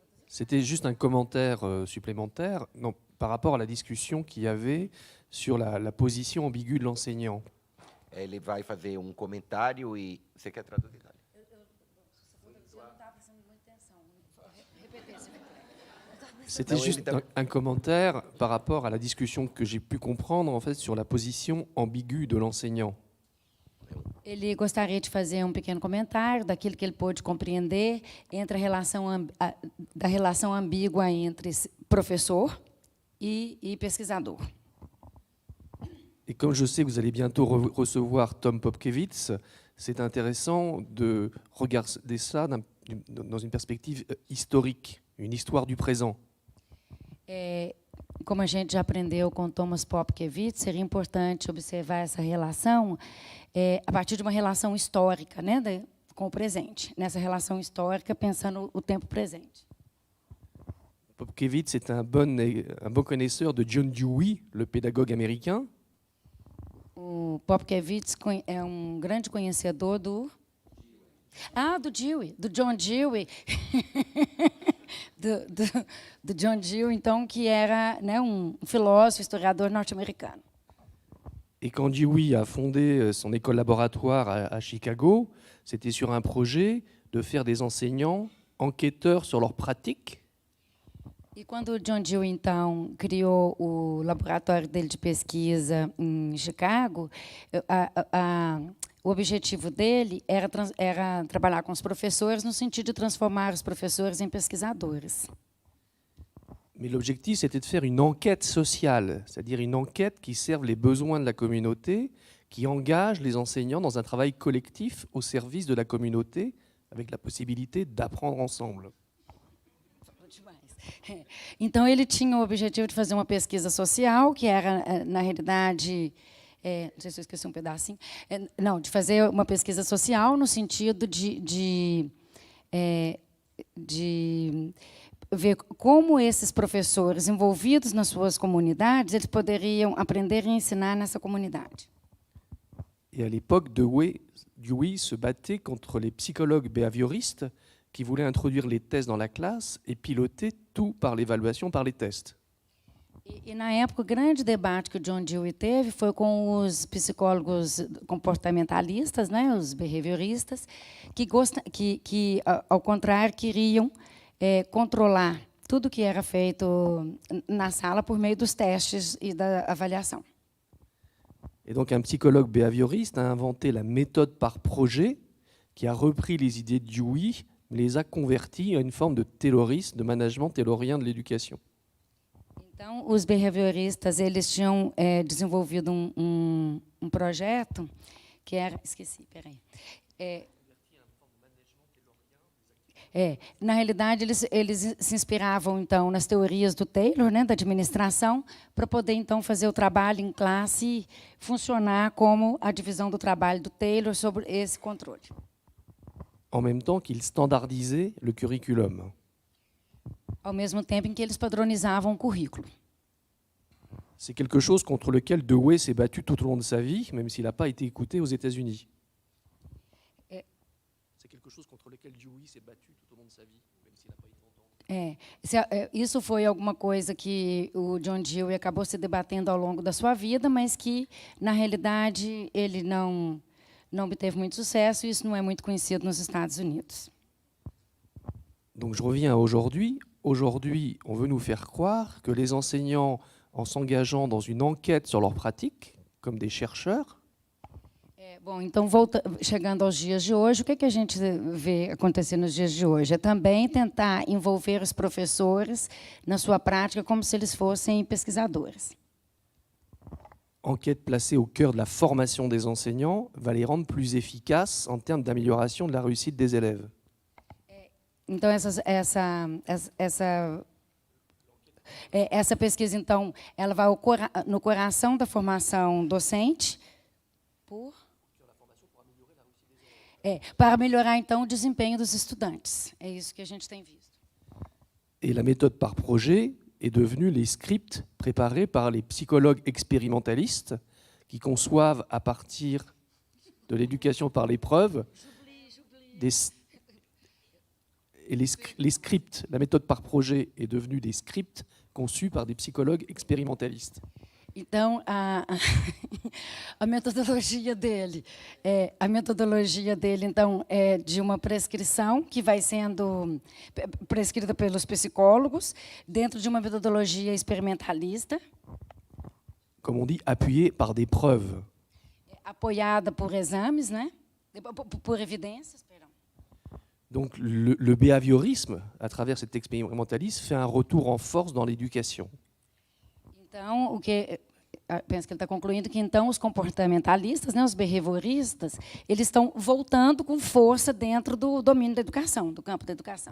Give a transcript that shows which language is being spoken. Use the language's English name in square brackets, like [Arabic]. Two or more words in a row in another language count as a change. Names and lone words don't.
[French] C'était juste un commentaire supplémentaire par rapport à la discussion qu'il y avait sur la position ambiguë de l'enseignant. [Portuguese] Ele vai fazer comentário e você quer traduzir? [French] C'était juste un commentaire par rapport à la discussion que j'ai pu comprendre en fait sur la position ambiguë de l'enseignant. [Portuguese] Ele gostaria de fazer pequeno comentário daquilo que ele pôde compreender entre da relação ambígua entre professor e pesquisador. [French] Et comme je sais que vous allez bientôt recevoir Tom Popkiewicz, c'est intéressant de regarder ça dans une perspective historique, une histoire du présent. [Portuguese] Como a gente já aprendeu com Thomas Popkiewicz, seria importante observar essa relação a partir de uma relação histórica, né, com o presente. Nessa relação histórica, pensando o tempo presente. [French] Popkiewicz est un bon connaisseur de John Dewey, le pédagogue américain. [Portuguese] O Popkiewicz é grande conhecedor do Dewey, do John Dewey. do John Dewey, então, que era, né, filósofo, historiador norte-americano. [French] Et quand Dewey a fondé son école laboratoire à Chicago, c'était sur un projet de faire des enseignants enquêteurs sur leurs pratiques. [Portuguese] E quando o John Dewey, então, criou o laboratório dele de pesquisa em Chicago, o objetivo dele era trabalhar com os professores no sentido de transformar os professores em pesquisadores. [French] Mais l'objectif, c'était de faire une enquête sociale, c'est-à-dire une enquête qui serve les besoins de la communauté, qui engage les enseignants dans un travail collectif au service de la communauté, avec la possibilité d'apprendre ensemble. [Portuguese] Então, ele tinha o objetivo de fazer uma pesquisa social, que era, na realidade, não sei se eu esqueci pedacinho, de fazer uma pesquisa social no sentido de ver como esses professores envolvidos nas suas comunidades, eles poderiam aprender e ensinar nessa comunidade. [French] Et à l'époque, Dewey se battait contre les psychologues behavioristes qui voulaient introduire les tests dans la classe et piloter tout par l'évaluation par les tests. [Portuguese] E na época, o grande debate que o John Dewey teve foi com os psicólogos comportamentalistas, né, os behavioristas, que ao contrário, queriam controlar tudo que era feito na sala por meio dos testes e da avaliação. [French] Et donc un psychologue behavioriste a inventé la méthode par projet, qui a repris les idées de Dewey, les a converties à une forme de taylorisme, de management taylorien de l'éducation. [Portuguese] Então, os behavioristas, eles tinham desenvolvido um projeto que era... Esqueci, peraí. Na realidade, eles se inspiravam, então, nas teorias do Taylor, né, da administração, para poder, então, fazer o trabalho em classe e funcionar como a divisão do trabalho do Taylor sobre esse controle. [French] En même temps qu'il standardisait le curriculum. [Portuguese] Ao mesmo tempo em que eles padronizavam o currículo. [French] C'est quelque chose contre lequel Dewey s'est battu tout au long de sa vie, même s'il n'a pas été écouté aux États-Unis. C'est quelque chose contre lequel Dewey s'est battu tout au long de sa vie, même s'il n'a pas été entendu. [Portuguese] Isso foi alguma coisa que o John Dewey acabou se debatendo ao longo da sua vida, mas que, na realidade, ele não obteve muito sucesso, e isso não é muito conhecido nos Estados Unidos. [French] Donc je reviens à aujourd'hui. Aujourd'hui, on veut nous faire croire que les enseignants, en s'engageant dans une enquête sur leurs pratiques, comme des chercheurs, [Portuguese] Bom, então, chegando aos dias de hoje, o que a gente vê acontecer nos dias de hoje? É também tentar envolver os professores na sua prática como se eles fossem pesquisadores. [French] enquête placée au cœur de la formation des enseignants, va les rendre plus efficaces en termes d'amélioration de la réussite des élèves. [Portuguese] Então, essa pesquisa, então, ela vai no coração da formação docente para melhorar, então, o desempenho dos estudantes. É isso que a gente tem visto. [French] Et la méthode par projet est devenue les scripts préparés par les psychologues expérimentalistes qui conçoivent à partir de l'éducation par l'épreuve Et les scripts, la méthode par projet est devenue des scripts conçus par des psychologues expérimentalistes. [Portuguese] Então, a metodologia dele, então, é de uma prescrição que vai sendo prescrita pelos psicólogos, dentro de uma metodologia experimentalista, [French] Comme on dit, appuyée par des preuves. [Portuguese] apoiada por exames, né? Por evidências, perdão. [French] Donc le behaviorisme, à travers cet expérimentalisme, fait un retour en force dans l'éducation. [Portuguese] Então, penso que ele está concluindo que então os comportamentalistas, né, os behavioristas, eles estão voltando com força dentro do domínio da educação, do campo da educação.